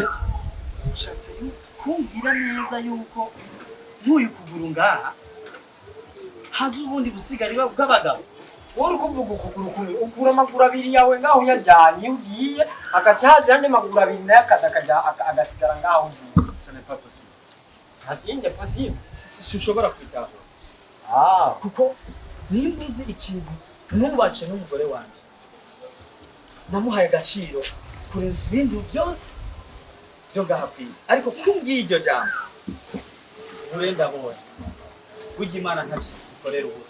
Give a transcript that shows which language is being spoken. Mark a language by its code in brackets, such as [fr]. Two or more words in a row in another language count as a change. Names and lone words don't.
[rn] Ushatse kumbwira neza yuko ntuyu kuguru ngaha haza ubundi busigari bw'abagabo. Wowe ukuvuga ukuguru kumwe ukura amaguru abiri yawe ngaho yajyanye ugiye agacaje ande maguru abiri naye agasigara ngaho ugiye. [fr] Ce n'est pas possible. [rn] Hatinde possible. Sinshobora kwitahura. Kuko nimba uzi ikintu nubace n'umugore wanje namuhaye agaciro kurenza ibindi byose byo ngaha kwisi. Ariko kumbwiye iryo jambo urenda bone burya Imana ntakikorera ubusa.